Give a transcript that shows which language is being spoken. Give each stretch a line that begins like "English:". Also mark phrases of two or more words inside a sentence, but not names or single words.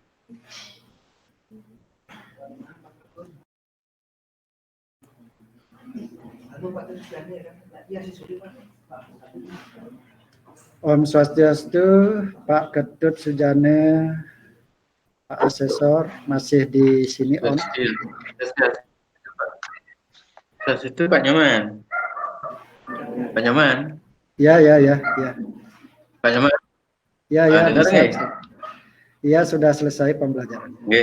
Sanskrit: Om Swastiastu,
Indonesian: Pak Ketut Sujana, Pak Asesor masih di sini Om. Itu Pak Nyoman. Pak Nyoman. Ya. Pak Nyoman. Ya, dengar bisa. nggih? Iya, sudah selesai pembelajaran.